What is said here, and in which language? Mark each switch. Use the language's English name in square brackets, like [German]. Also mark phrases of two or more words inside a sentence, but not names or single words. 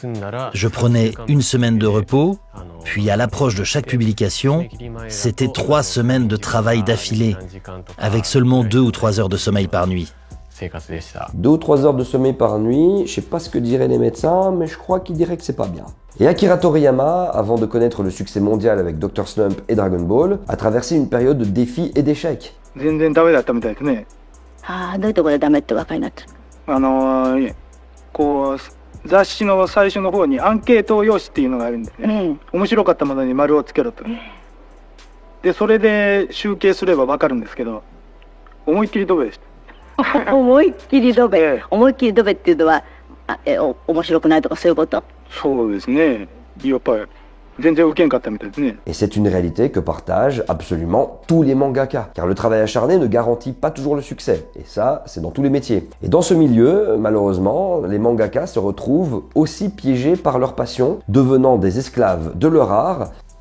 [French] Je prenais 1 semaine de repos, puis à l'approche de chaque publication, c'était 3 semaines de travail d'affilée, avec seulement 2 ou 3 heures de sommeil par nuit. 2 ou 3 heures de sommeil par nuit, je sais pas ce que diraient les médecins, mais je crois qu'ils diraient que c'est pas bien. Et Akira Toriyama, avant de connaître le succès mondial avec Dr. Slump et Dragon Ball, a traversé une période de défis et d'échecs. [Japanese] 全然ダメだったみたいですね。ああ、どういうところでダメってお分かりになったこう雑誌の最初の方にアンケート用紙っていうのがあるんですね、面白かったものに丸をつけろと、でそれで集計すれば分かるんですけど、思いっきりドベでした。思いっきりドベ、思いっきりドベっていうのは面白くないとかそういうこと？そうですね。やっぱり Et [French] c'est une réalité que partagent absolument tous les mangaka, car le travail acharné ne garantit pas toujours le succès, et ça, c'est dans tous les métiers. Et dans ce milieu, malheureusement, les mangakas se retrouvent aussi piégés par leur passion, devenant des esclaves de leur art.